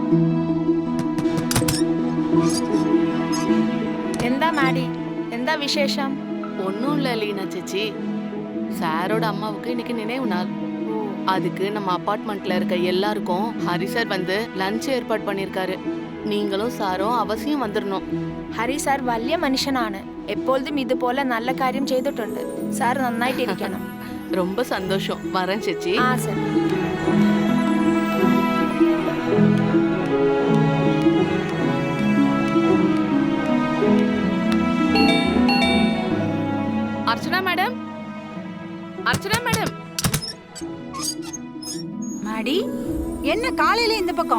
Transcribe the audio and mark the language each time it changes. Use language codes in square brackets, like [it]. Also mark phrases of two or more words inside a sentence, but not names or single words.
[ta] எந்த மாடி, எந்த விசேஷம்? ஒன்னும் இல்ல லீனா சேச்சி, சாரோட அம்மாவுக்கு இன்னைக்கு நினைவு நாள். அதுக்கு நம்ம அபார்ட்மெண்ட்ல இருக்க எல்லாருக்கும் ஹரி சார் வந்து லஞ்ச் ஏற்பாடு பண்ணிருக்காரு. நீங்களும் சாரும் அவசியம் வந்துடணும். [ml] ഹരി സാർ വലിയ മനുഷ്യനാണ്. എപ്പോഴും ഇതുപോലെ നല്ല കാര്യം ചെയ്തിട്ടുണ്ട്. സാർ നന്നായിട്ടിരിക്കണം. [ta] ரொம்ப சந்தோஷம். வரேன் சேச்சி. [ml] ആ സർ. [ta] அர்ச்சனா மேடம், அர்ச்சனா மேடம். மாடி, என்ன காலையில இந்த பக்கம்?